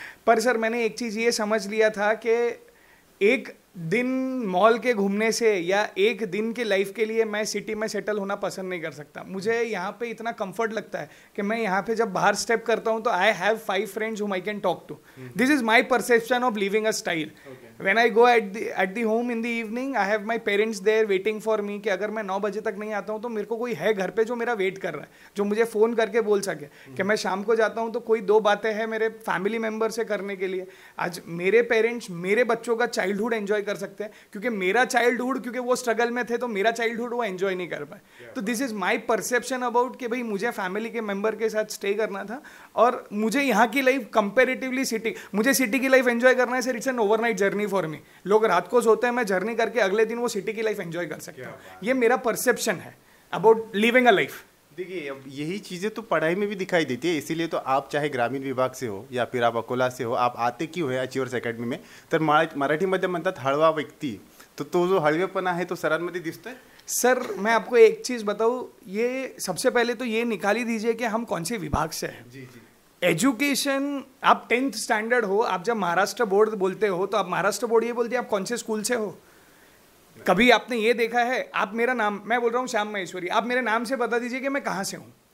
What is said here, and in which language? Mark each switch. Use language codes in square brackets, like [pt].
[hi] पर सर मैंने एक चीज़ ये समझ लिया था कि एक दिन मॉल के घूमने से या एक दिन के लाइफ के लिए मैं सिटी में सेटल होना पसंद नहीं कर सकता। मुझे यहाँ पे इतना कंफर्ट लगता है कि मैं यहाँ पे जब बाहर स्टेप करता हूँ तो [en] I have 5 friends whom I can talk to. This is my perception of living a style. When I go at the home in the evening, I have my parents there waiting for me [hi] कि अगर मैं 9 बजे तक नहीं आता हूँ तो मेरे को कोई है घर पे जो मेरा वेट कर रहा है, जो मुझे फ़ोन करके बोल सके कि मैं शाम को जाता हूँ तो कोई 2 बातें हैं मेरे फैमिली मेम्बर से करने के लिए। आज मेरे पेरेंट्स मेरे बच्चों का चाइल्डहुड एंजॉय कर सकते हैं, क्योंकि मेरा चाइल्डहुड, क्योंकि वो स्ट्रगल में थे तो मेरा चाइल्डहुड वो एंजॉय नहीं कर पाए। तो [en] this is my perception about [hi] कि भाई मुझे फैमिली के मेम्बर के साथ स्टे करना था और मुझे यहाँ की लाइफ कंपेरेटिवली मुझे सिटी की लाइफ एंजॉय करना है sir. [en] It's an overnight journey for me. [hi] लोग रात को सोते हैं, मैं जर्नी करके अगले दिन वो सिटी की लाइफ एंजॉय कर सकता हूँ। ये मेरा परसेप्शन है [en] About living a life. [hi] देखिए, अब यही चीज़ें तो पढ़ाई में भी दिखाई देती है, इसीलिए तो आप चाहे ग्रामीण विभाग से हो या फिर आप अकोला से हो, आप आते क्यों है अचिव्हर्स अकॅडमी में. [mr] तर मराठीमध्ये म्हणतात हळवा व्यक्ती, तो जो हळवेपणा आहे तो सरांमध्ये दिसतोय. [hi] सर मैं आपको एक चीज़ बताऊँ, ये सबसे पहले तो ये निकाल ही दीजिए कि हम कौन से विभाग से हैं. जी जी. एजुकेशन, आप 10th स्टैंडर्ड हो, आप जब महाराष्ट्र बोर्ड बोलते हो तो आप महाराष्ट्र बोर्ड ये बोलते हैं आप कौन से स्कूल से हो. कभी आपने ये देखा है, आप मेरा नाम, मैं बोल रहा हूँ श्याम महेश्वरी, आप मेरे नाम से बता दीजिए कि मैं कहाँ से हूँ.